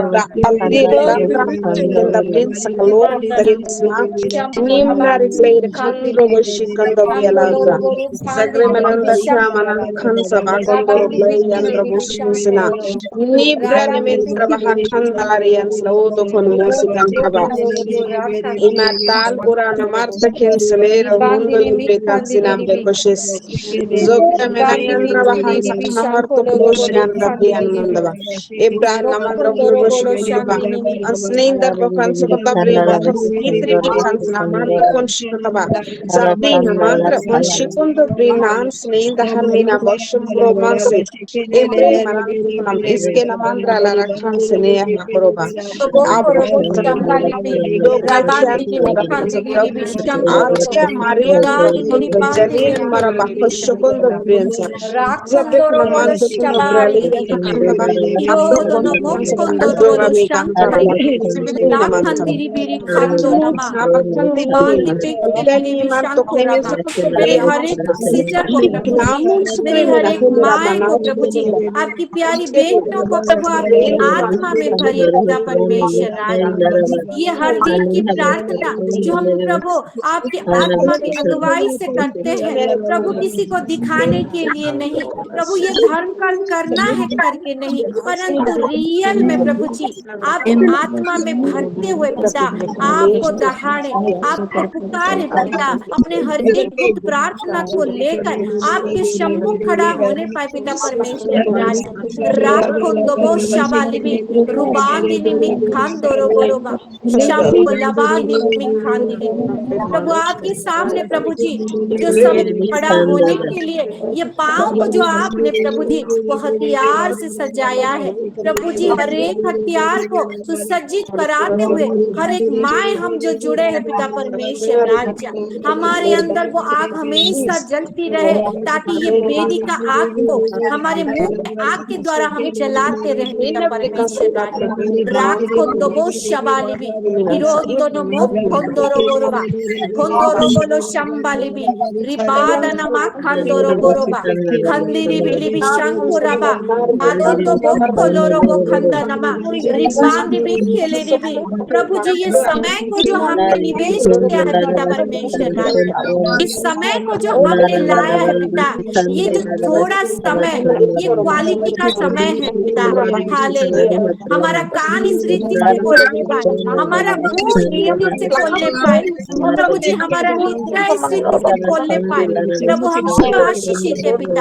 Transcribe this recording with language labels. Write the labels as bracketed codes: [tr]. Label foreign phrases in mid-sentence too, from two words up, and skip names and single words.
[hi] da aldi datra kenda prin sakalora darisna nimna replay kan robo shikando bialaza Zagremananda Kyamanam Kansa Bakondoro Blay and Robushinsina Nibra Nimintra Bahakan Dalarian Slodo con Musican Haba Imatal Burana Marta Kinselera Mundo Libritan Sinam de Coches Zogra Menayandra Bahansa Kanamarto Kroshian Gabrian Mandava Ibra Namandra Kurushikaba Ansninda Bokansa Gabriel Bakas Kitri Bakansna Marta Konshikaba Zardina Mandra Bonshikundo Brinan Snain the Harmina Boshum Romanse Ebre Manam Iskena Mandra Lara Kansenea Makoroba boko robo shambali bi rabandi ribi kandili ribi shanko robo Atia Maria rudandi ribi bandili Jalil ribi Marabaco Shokondo Brianza rakondo Zabek robo Naman to shabali Brali ribi Kandava Yodo no mokondo robo Adora Megandra shankali Sivina Manta rakandiri biri kando nama Nabakandi rubandi pikili Dani ribi Marto shanko Clemens raba मेरे हर एक सीजर को प्रभु जी मेरी हर एक माँ को प्रभु जी आपकी प्यारी बेटियों को प्रभु आपकी आत्मा में भरिए पिता परमेश्वर राज ये हर दिन की प्रार्थना जो हम प्रभु आपके आत्मा की अगुवाई से करते हैं प्रभु, किसी को दिखाने के लिए नहीं प्रभु, ये धर्म का करना है करके नहीं, परंतु रियल में प्रभु जी आपके आत्मा में भरते हुए पिता आपको दहाड़े, आपको पुकारे पिता, अपने हर एक दुख प्रार्थना को लेकर आपके सम्मुख खड़ा होने पाए पिता परमेश्वर राज। राखो दबो शबालिबी रुबांदिनी मिखान दोरो बोरोबा शंभ लबानी मिखान दिली। प्रभु आपके सामने प्रभु जी जो सब खड़ा होने के लिए ये पाँव को जो आपने प्रभु जी वो हथियार से सजाया है प्रभु जी, हर एक हथियार को सुसज्जित कराते हुए हर एक माए हम जो जुड़े हैं पिता परमेश्वर राज्य, हमारे अंदर वो आग हमेशा जलती रहे ताकि ये वेदी का आग को हमारे मुंह में आग के द्वारा हम जलाते रहे पिता परमेश्वर राज्य। राखो दबो शबालिबी हिरोदोनो मो खोंदोरो बोरोबा खोंदोरो बोलो शंबालिबी रिबादना मा खंदोरो बोरोबा खंदिरी बिलिबी शंकुरबा आदो तो बो कोलोरो बो खंदनमा रिबांदी भी खेले भी। प्रभु जी ये समय को जो हमने निवेश किया है पिता परमेश्वर राजा, इस समय को जो हमने लाया है पिता, ये जो थोड़ा समय ये क्वालिटी का समय है पिता। हालेलुया। हमारा कान इस रीति से खोलने पाए, हमारा मुंह इस रीति से खोलने पाए और प्रभु जी हमारा हृदय इस रीति से खोलने पाए प्रभु, हम आशीषित है पिता।